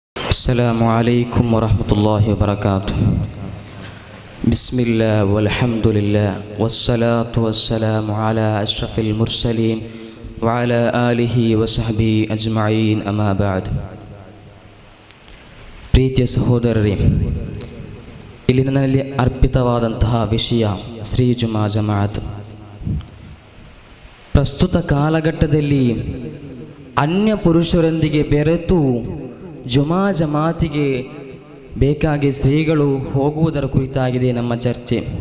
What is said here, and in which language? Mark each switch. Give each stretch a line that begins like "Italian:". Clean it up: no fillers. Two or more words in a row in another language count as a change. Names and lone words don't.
Arabic: السلام عليكم ورحمة الله وبركاته. بسم الله والحمد لله والصلاة والسلام على أشرف المرسلين وعلى آله وصحبه أجمعين أما بعد.
Kannada: ಪ್ರೀತಿಯ ಸಹೋದರರೇ, ಇಲ್ಲಿ ನನ್ನಲ್ಲಿ ಅರ್ಪಿತವಾದಂತಹ ವಿಷಯ ಶ್ರೀ ಜುಮಾ ಜಮಾಅತ್. ಪ್ರಸ್ತುತ ಕಾಲಘಟ್ಟದಲ್ಲಿ ಅನ್ಯ ಪುರುಷರೊಂದಿಗೆ ಬೆರೆತು ಜುಮಾ ಜಮಾತಿಗೆ ಬೇಕಾಗಿ ಶ್ರೀಗಳು ಹೋಗುವುದರ ಕುರಿತಾಗಿದೆ ನಮ್ಮ ಚರ್ಚೆ.